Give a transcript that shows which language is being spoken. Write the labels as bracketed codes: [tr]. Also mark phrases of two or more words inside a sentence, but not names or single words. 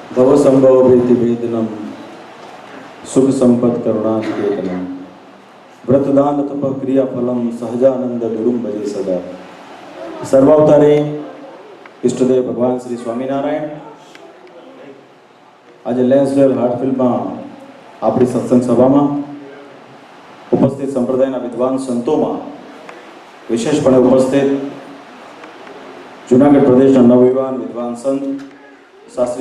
[sa] भवसंभवभीतिभेदनम सुख संपद करुणानिकेतनम व्रतदान तप क्रिया फलम सहजानंद गुरुम भजे सदा। [gu] સર્વાવતારે ઇષ્ટદેવ ભગવાન શ્રી સ્વામીનારાયણ આજ લેન્સડેલ હાર્ટફિલ્ડમાં આપણી સત્સંગ સભામાં ઉપસ્થિત સંપ્રદાયના વિદ્વાન સંતોમાં વિશેષપણે ઉપસ્થિત જૂનાગઢ પ્રદેશના નવયુવાન વિદ્વાન સંત શાસ્ત્રી